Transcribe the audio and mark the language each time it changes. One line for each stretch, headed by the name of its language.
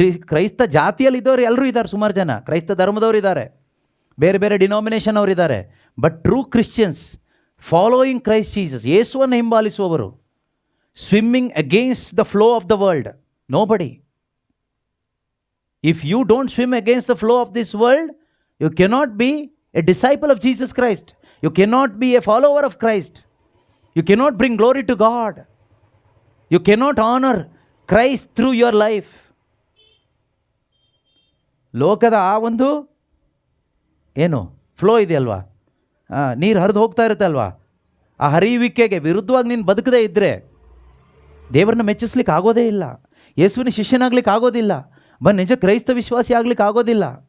Kannada: ಕ್ರೈಸ್ತ ಜಾತಿಯಲ್ಲಿ ಇದ್ದವರು ಎಲ್ಲರೂ ಇದ್ದಾರೆ, ಸುಮಾರು ಜನ ಕ್ರೈಸ್ತ ಧರ್ಮದವರು ಇದ್ದಾರೆ, ಬೇರೆ ಬೇರೆ ಡಿನಾಮಿನೇಷನ್ ಅವರಿದ್ದಾರೆ.
English: but true Christians following Christ Jesus,
Kannada: ಯೇಸುವನ್ನು ಹಿಂಬಾಲಿಸುವವರು,
English: Swimming against the flow of the world, nobody. If you don't swim against the flow of this world, you cannot be a disciple of Jesus Christ. You cannot be a follower of Christ. You cannot bring glory to God. You cannot honor Christ through your life.
Kannada: ಲೋಕದ ಆ ಒಂದು ಏನು flow ಇದೆಯಲ್ವಾ, ನೀರು ಹರಿದು ಹೋಗ್ತಾ ಇರುತ್ತೆ ಅಲ್ವಾ, ಆ ಹರಿಯುವಿಕೆಗೆ ವಿರುದ್ಧವಾಗಿ ನೀನು ಬದುಕದೇ ಇದ್ದರೆ ದೇವರನ್ನ ಮೆಚ್ಚಿಸ್ಲಿಕ್ಕೆ ಆಗೋದೇ ಇಲ್ಲ. ಯೇಸುವಿನ ಶಿಷ್ಯನಾಗ್ಲಿಕ್ಕೆ ಆಗೋದಿಲ್ಲ. ನಿಜ ಕ್ರೈಸ್ತ ವಿಶ್ವಾಸಿ ಆಗ್ಲಿಕ್ಕೆ ಆಗೋದಿಲ್ಲ.